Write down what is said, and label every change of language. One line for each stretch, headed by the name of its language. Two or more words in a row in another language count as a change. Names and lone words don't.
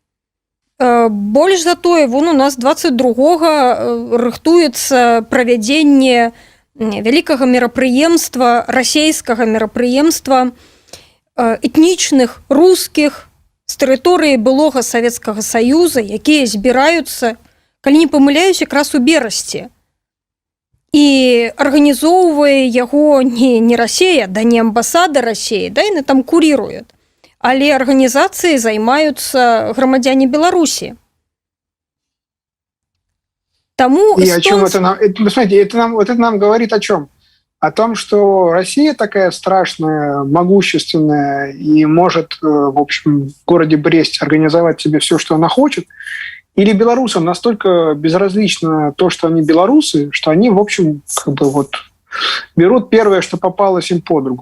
Belarusian: Больш за тое, вон у нас 22-го рыхтуецца правядзенне вялікага мерапрыемства, расійскага мерапрыемства этнічных рускіх з тэрыторыі былога Савецкага Саюза, якія збіраюцца, калі не памыляюсь, якраз у Берасці. І арганізоўвае яго не Расія, да не амбасада Расіі, да, яны там куріруюць. Але арганізацыі займаюцца грамадзяне Беларусі. Тому
Russian: и о чем это нам? Смотрите, это нам говорит о чем? О том, что Россия такая страшная, могущественная и может, в общем, в городе Брест организовать себе все, что она хочет. Или белорусам настолько безразлично то, что они белорусы, что они, в общем, как бы вот берут первое, что попалось им под руку.